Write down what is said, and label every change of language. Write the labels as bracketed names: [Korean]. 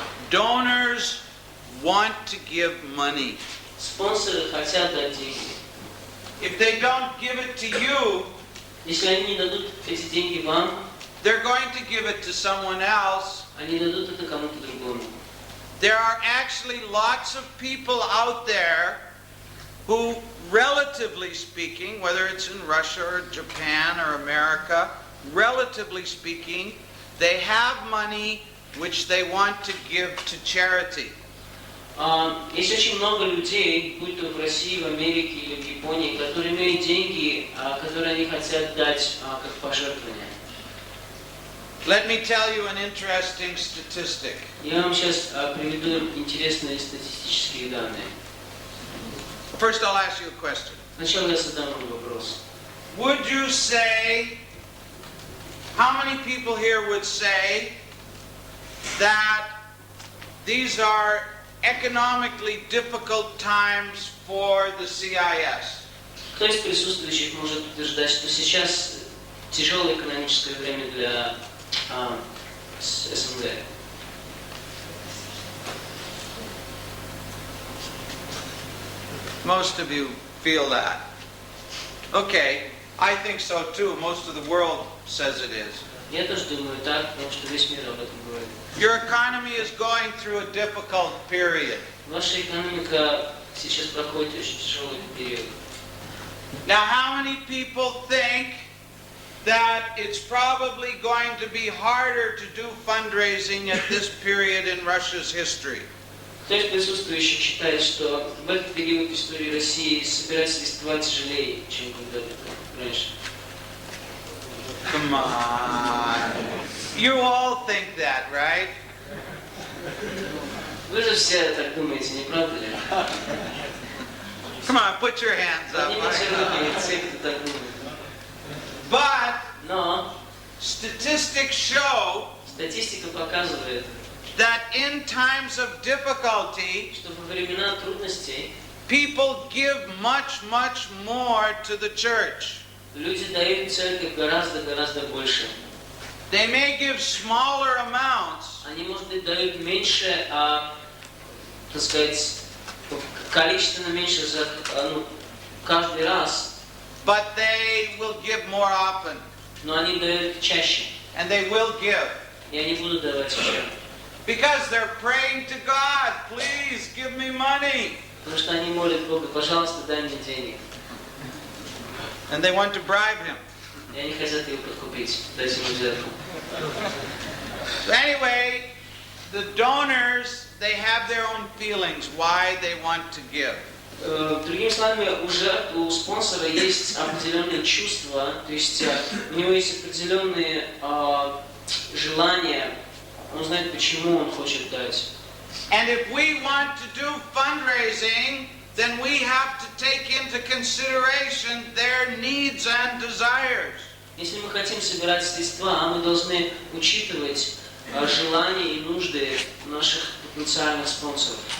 [English] Donors want to give money. [Russian] Спонсоры хотят дать деньги. [English] If they don't give it to you, [Russian] если они не дадут эти деньги вам, [English] they're going to give it to someone else. [Russian] Они дадут это кому-то другому. [English] There are actually lots of people out there who, relatively speaking, whether it's in Russia or Japan or America, relatively speaking, they have money which they want to give to charity. [Russian] Есть очень много людей, будь то в России, в Америке или в Японии, которые имеют деньги, которые они хотят дать как пожертвование. [English] Let me tell you an interesting statistic. [Russian] Я вам сейчас приведу интересные статистические данные. [English] First, I'll ask you a question. [Russian] Сначала я задам вам вопрос. [English] Would you say, how many people here would say that these are economically difficult times for the CIS? [Russian] Кто из присутствующих может утверждать, что сейчас тяжелое экономическое время для СНГ? [English] Most of you feel that. Okay, I think so too. Most of the world says it is. [Russian] Я тоже думаю так, потому что весь мир об этом говорит. [English] Your economy is going through a difficult period. [Russian] Ваша экономика сейчас проходит очень тяжелый период. [English] Now, how many people think that it's probably going to be harder to do fundraising at this period in Russia's history? [Russian] Кто из присутствующих считает, что в этот период истории России собирать средства тяжелее, чем когда-то раньше? [English] Come on. You all think that, right? [Russian] Вы же все так думаете, не правда ли? [English] Come on, put your hands up. [Russian] Поднимите руки, все, кто так думает. [English] But [Russian] Но [English] statistics show [Russian] статистика показывает, [English] that in times of difficulty, [Russian] что во времена трудностей [English] people give much, much more to the church. [Russian] люди дают церковь гораздо больше. [English] They may give smaller amounts, [Russian] Они, может быть, дают меньше, так сказать, количественно меньше за каждый раз, [English] but they will give more often, [Russian] но они дают чаще, [English] and they will give. [Russian] и они будут давать еще. [English] Because they're praying to God, please give me money. [Russian] Потому что они молят Бога, пожалуйста, дай мне денег. [English] And they want to bribe him. [Russian] И они хотят его подкупить, дать ему взятку. [English] So anyway, the donors, they have their own feelings why they want to give. [Russian] Другими словами, у спонсора есть определенные чувства, то есть у него есть определенные желания, он знает, почему он хочет дать. [English] And if we want to do fundraising, then we have to take into consideration their needs and desires. [Russian] Если мы хотим собирать средства, мы должны учитывать желания и нужды наших потенциальных спонсоров.